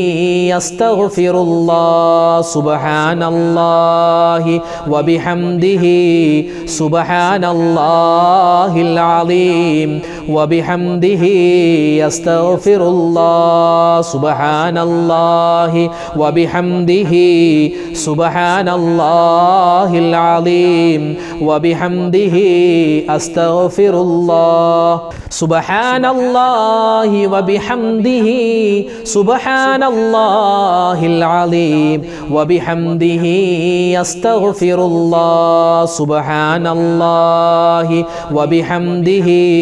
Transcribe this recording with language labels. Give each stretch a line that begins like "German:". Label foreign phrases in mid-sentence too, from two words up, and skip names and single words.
Arabic: يستغفر الله سبحان الله وبحمده سبحان الله العظيم وبحمده يستغفر الله سبحان الله وبحمده سبحان سبحان الله العليم وبحمده أستغفر الله سبحان الله وبحمده سبحان الله العليم وبحمده أستغفر الله سبحان الله وبحمده